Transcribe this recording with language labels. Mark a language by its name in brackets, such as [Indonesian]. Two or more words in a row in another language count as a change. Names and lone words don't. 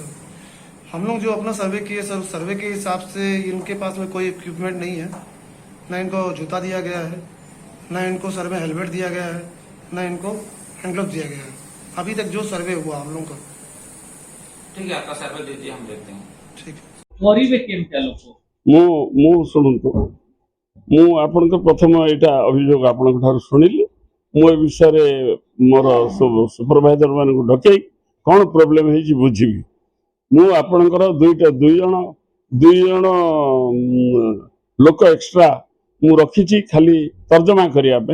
[Hindi] अच्छा, हम लोग जो अपना सर्वे किए सर, उस सर्वे के हिसाब से इनके पास में कोई इक्विपमेंट नहीं है। ना इनको जूता दिया गया है, ना इनको सर में हेलमेट दिया गया है, ना इनको [English] hand gloves [Hindi] दिया गया है। अभी तक जो सर्वे हुआ हम लोग का। ठीक है, आपका सर्वे दीजिए, हम देखते हैं। ठीक है। [Odia] କରିବେ କେମିତି ଲୋକ ମୁଁ ଶୁଣନ୍ତୁ, ମୁଁ ଆପଣଙ୍କ ପ୍ରଥମ ଏଇଟା ଅଭିଯୋଗ ଆପଣଙ୍କ ଠାରୁ ଶୁଣିଲି। ମୁଁ ଏ ବିଷୟରେ ମୋର ସୁପରଭାଇଜର ମାନଙ୍କୁ ଡକେଇ କ'ଣ ପ୍ରୋବ୍ଲେମ ହେଇଛି ବୁଝିବି। ମୁଁ ଆପଣଙ୍କର ଦୁଇ ଜଣ ଲୋକ ଏକ୍ସଟ୍ରା ମୁଁ ରଖିଛି ଖାଲି ତର୍ଜମା କରିବା ପାଇଁ।